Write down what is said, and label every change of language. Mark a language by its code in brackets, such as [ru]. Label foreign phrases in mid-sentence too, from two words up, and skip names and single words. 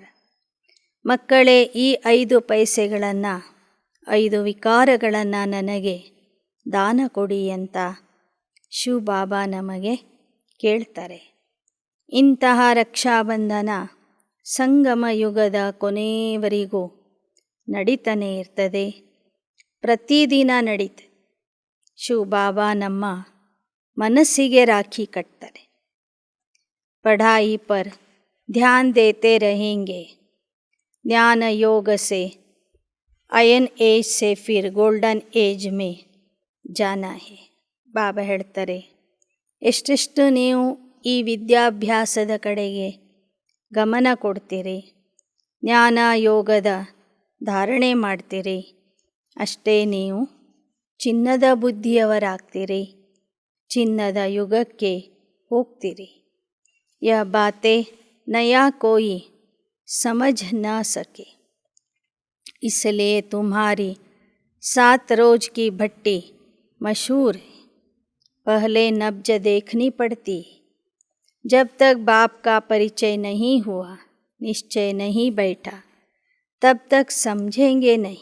[kn] ಮಕ್ಕಳೇ, ಈ 5 ಪೈಸೆಗಳನ್ನು, 5 ವಿಕಾರಗಳನ್ನು ನನಗೆ ದಾನ ಕೊಡಿ ಅಂತ ಶಿವಬಾಬಾ ನಮಗೆ ಕೇಳ್ತಾರೆ. ಇಂತಹ ರಕ್ಷಾಬಂಧನ ಸಂಗಮ ಯುಗದ ಕೊನೆಯವರೆಗೂ ನಡೀತಾನೆ ಇರ್ತದೆ. ಪ್ರತಿದಿನ ನಡೀತದೆ. ಶಿವಬಾಬಾ ನಮ್ಮ ಮನಸ್ಸಿಗೆ ರಾಖಿ ಕಟ್ತಾರೆ. [hi] पढ़ाई पर ध्यान देते रहेंगे. ज्ञान योग से [en] iron age [hi] से फिर [en] golden age [hi] में जाना है. [kn] ಬಾಬಾ ಹೇಳ್ತಾರೆ, ಎಷ್ಟೆಷ್ಟು ನೀವು ಈ ವಿದ್ಯಾಭ್ಯಾಸದ ಕಡೆಗೆ ಗಮನ ಕೊಡ್ತೀರಿ, ಜ್ಞಾನ ಯೋಗದ ಧಾರಣೆ ಮಾಡ್ತೀರಿ, ಅಷ್ಟೇ ನೀವು ಚಿನ್ನದ ಬುದ್ಧಿಯವರಾಗ್ತೀರಿ, ಚಿನ್ನದ ಯುಗಕ್ಕೆ ಹೋಗ್ತೀರಿ. [hi] यह बातें नया कोई समझ न सके, इसलिए तुम्हारी 7 रोज की भट्टी मशहूर है. पहले नब्ज देखनी पड़ती. जब तक बाप का परिचय नहीं हुआ, निश्चय नहीं बैठा, तब तक समझेंगे नहीं.